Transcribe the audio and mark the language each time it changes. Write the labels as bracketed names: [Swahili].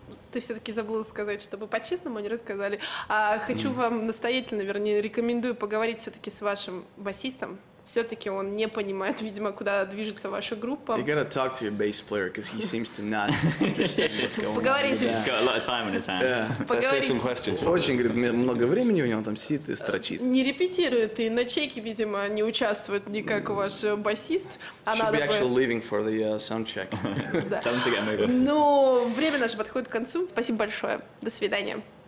[Russian] Ты все-таки забыла сказать, чтобы по-честному не рассказали. Хочу вам настоятельно, вернее, рекомендую поговорить все-таки с вашим басистом. Все-таки он не понимает, видимо, куда движется ваша группа. [English] You gotta talk to your bass player, because he seems to not understand what's going on. [Russian] Поговорите. [English] He's got a lot of time on his hands. Let's take some questions. [Russian] Очень, говорит, много времени у него там сидит и строчит. Не репетирует, и на чеке, видимо, не участвует никак ваш басист. [English] Should be actually leaving for the sound check. Time to get moving. [Russian] Ну, время наше подходит к концу. Спасибо большое. До свидания.